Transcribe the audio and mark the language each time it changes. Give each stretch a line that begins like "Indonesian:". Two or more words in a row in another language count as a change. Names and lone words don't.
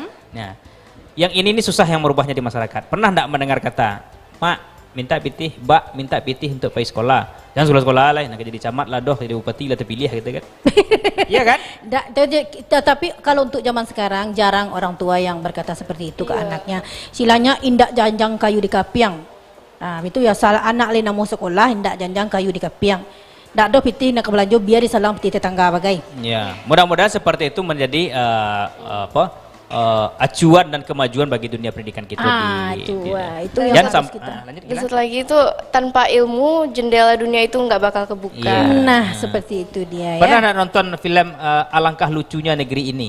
Indonesian: Nah, yang ini susah yang merubahnya di masyarakat. Pernah enggak mendengar kata, Mak, minta pitih, Mbak, minta pitih untuk pergi sekolah. Jangan sekolah lah, nak jadi camat lah, doh, jadi bupati lah terpilih gitu kan. Iya kan? Tapi kalau untuk zaman sekarang jarang orang tua yang berkata seperti itu ke anaknya.
Minangkabau: Silanya indak janjang kayu di kapiang. Nah, itu ya salah anak lain mau sekolah indak janjang kayu di kapiang. Ndak do pitih nak belanja biar disalang pitih tetangga bagai.
Indonesian: Ya, mudah-mudahan seperti itu menjadi acuan dan kemajuan bagi dunia pendidikan kita itu yang harus kita. Dan satu lagi itu tanpa ilmu jendela dunia itu nggak bakal kebuka. Nah, seperti itu dia ya. Pernah nonton film Alangkah Lucunya Negeri Ini?